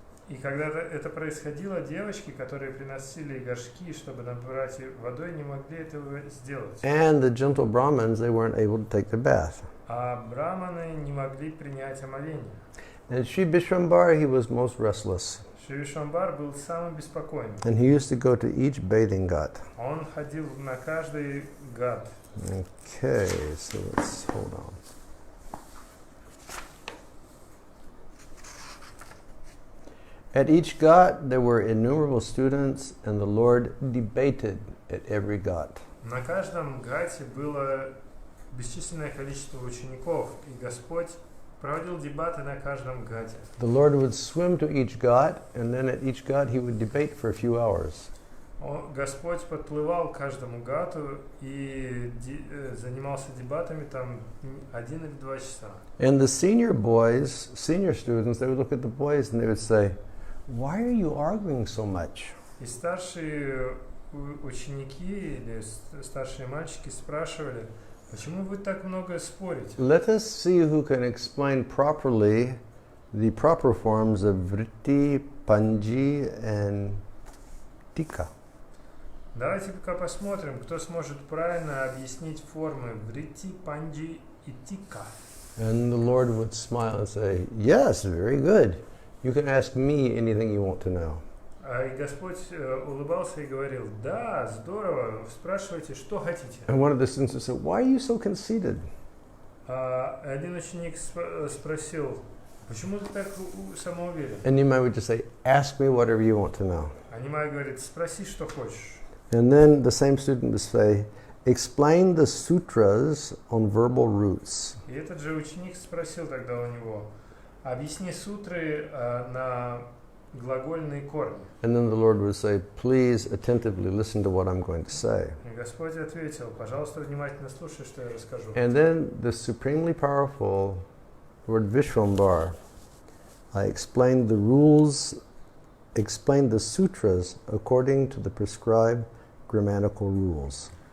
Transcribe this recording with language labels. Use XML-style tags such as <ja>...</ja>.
<ru>И когда это происходило, девочки, которые приносили горшки, чтобы набрать водой, не могли этого сделать.</ru> <en>And the gentle Brahmins, they weren't able to take the bath.</en> <ru>А браманы не могли принять омовение.</ru> <en>And Sri Vishwambar, he was most restless.</en> <ru>Шри Вишвамбар был самым беспокойным.</ru> <en>And he used to go to each bathing ghat.</en> <ru>Он ходил на каждый гат.</ru> <en>Okay, so let's hold on. At each ghat, there were innumerable students, and the Lord debated at every ghat.</en> <ru>На каждом гате было бесчисленное количество учеников, и Господь проводил дебаты на каждом гате.</ru> <en>The Lord would swim to each ghat, and then at each ghat he would debate for a few hours.</en> <ru>Господь подплывал к каждому гату и занимался дебатами там 1 или 2 часа.</ru> <en>And the senior boys, senior students, they would look at the boys and they would say, "Why are you arguing so much?"</en> <ru>И старшие ученики или старшие мальчики спрашивали, почему вы так много спорите?</ru> <en>Let us see who can explain properly the proper forms of vritti, panji, and tika.</en> <ru>Давайте пока посмотрим, кто сможет правильно объяснить формы врити, панджи и тика.</ru> <en>And the Lord would smile and say, "Yes, very good. You can ask me anything you want to know."</en> <ru>И Господь улыбался и говорил, да, здорово, спрашивайте, что хотите.</ru> <en>And one of the students would say, "Why are you so conceited?"</en> <ru>Один ученик спросил, почему ты так самоуверен?</ru> <en>And Nimai would just say, "Ask me whatever you want to know."</en> <ru>А Нимай говорит, спроси, что хочешь.</ru> <en>And then the same student would say, "Explain the sutras on verbal roots."</en> <ru>И этот же ученик спросил тогда у него, объясни сутры на глагольные корни.</ru> <en>And then the Lord would say, "Please attentively listen to what I'm going to say."</en> <ru>И Господь ответил, пожалуйста, внимательно слушай, что я расскажу.</ru> <en>And then the supremely powerful Lord Vishwambar explained the rules, explained the sutras according to the prescribed grammatical rules.</en>